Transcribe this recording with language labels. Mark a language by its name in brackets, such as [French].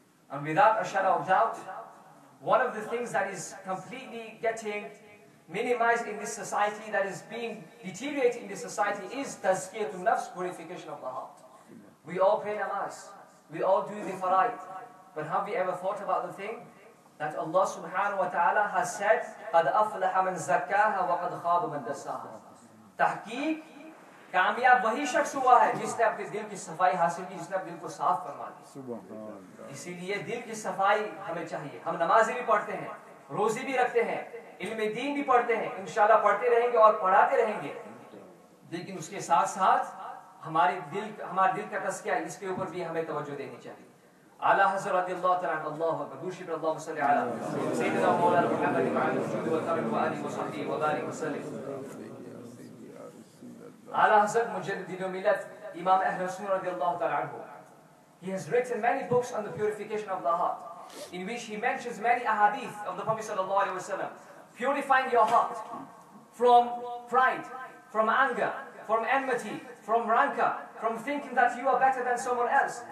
[English] And without a shadow of doubt, one of the things that is completely getting minimized in this society, that is being deteriorated in this society, is tazkiyatun nafs, purification of the heart. We all pray namaz, we all do the faraid, but have we ever thought about the thing that Allah subhanahu wa ta'ala has said, [Arabic] قَدْ أَفْلَحَ مَنْ زَكَّاهَا وَقَدْ خَابَ مَنْ دَسَّاهَا. [Urdu] تحقیق کامیاب وہی شخص ہوا ہے جس نے اپنے دل کی صفائی حاصل کی، جس نے اپنے دل کو صاف فرما دیا. اسی لیے دل کی صفائی ہمیں چاہیے. ہم نمازیں بھی پڑھتے ہیں، روزے بھی رکھتے ہیں، علم دین بھی پڑھتے ہیں، انشاءاللہ پڑھتے رہیں گے اور پڑھاتے رہیں گے، لیکن اس کے ساتھ ساتھ ہمارے دل کا تزکیہ، اس کے اوپر بھی ہمیں توجہ دینی چاہیے. [Arabic] اعلیٰ حضرت رضی اللہ تعالیٰ عنہ اللہ اکبر. دوسری پر اللہم صلی علی سیدنا مولانا محمد معاذ الوجود والکرم وآلہ وصحبہ وبارک وسلم. [Urdu] اعلیٰ حضرت مجدد دین و ملت امام اہل سنت رضی اللہ تعالیٰ عنہ, [English] he has written many books on the purification of the heart, in which he mentions many ahadith of the Prophet sallallahu alaihi wasallam, purifying your heart from pride, from anger, from enmity, from rancor, from thinking that you are better than someone else.